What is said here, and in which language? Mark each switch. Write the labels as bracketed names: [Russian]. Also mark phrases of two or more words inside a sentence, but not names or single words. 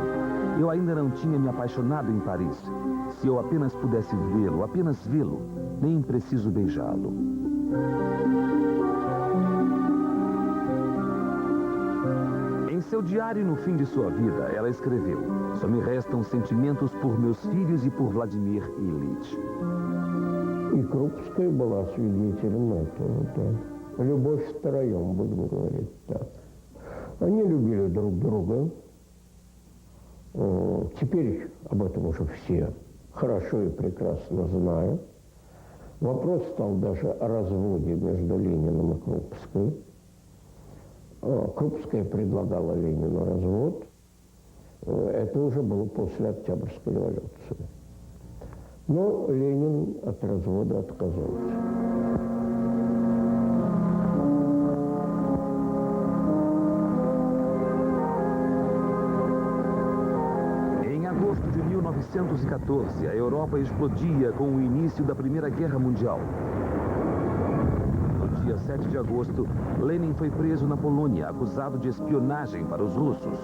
[Portuguese] Eu ainda não tinha me apaixonado em Paris. Se eu apenas pudesse vê-lo, apenas vê-lo, nem preciso beijá-lo. Em seu diário no fim de sua vida, ela escreveu: "Só me restam sentimentos por meus filhos и por Владимир Ильич". [Russian] И Крупская была свидетелем этого, да. Любовь втроем, будем говорить так. Они любили друг друга. Теперь об этом уже все хорошо и прекрасно знают. Вопрос стал даже о разводе между Лениным и Крупской. Крупская предлагала Ленину развод. Это уже было после Октябрьской революции. Но Ленин от развода отказался. [Portuguese] Em agosto de 1914, a Europa explodia com o início da Primeira Guerra Mundial. No dia 7 de agosto, Lenin foi preso na Polônia, acusado de espionagem para os russos.